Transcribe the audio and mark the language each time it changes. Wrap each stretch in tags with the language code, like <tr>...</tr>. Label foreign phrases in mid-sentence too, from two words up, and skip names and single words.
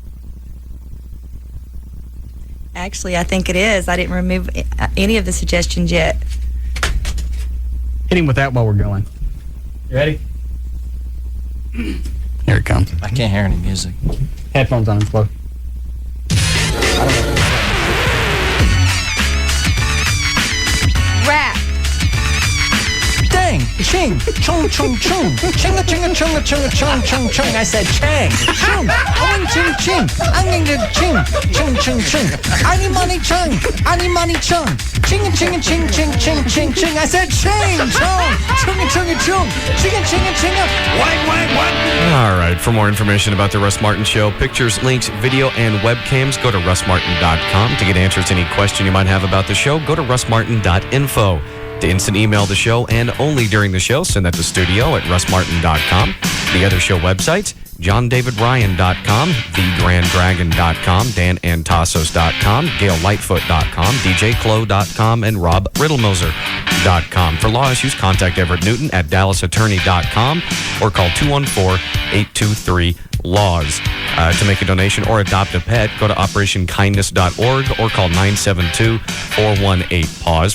<en>Actually, I think it is. I didn't remove any of the suggestions yet. Hit him with that while we're going. You ready? Here it comes. I can't hear any music. Headphones on, slow. Rap. Dang, ching, chung, chung, chung, chinga, chinga, chunga, chunga, chung, chung, chung. I said chang, chung, owing, ching, ching, I'm going to ching, chung, chung, chung. Any money, chung, any money, chung, chinga, chinga, ching, ching, ching, ching, ching. I said ching, chung, chunga, chunga, chung, chinga, chinga, chinga, wang, wang, wang. All right. For more information about the Russ Martin Show, pictures, links, video, and webcams, go to russmartin.com. To get answers to any question you might have about the show, go to russmartin.info. To instant email the show and only during the show, send that to studio at russmartin.com. The other show websites, johndavidryan.com, thegranddragon.com, danantasos.com, gaillightfoot.com, djclo.com, and robriddlemoser.com. For law issues, contact Everett Newton at dallasattorney.com or call 214-823-LAWS. To make a donation or adopt a pet, go to operationkindness.org or call 972-418-PAUSE.</en>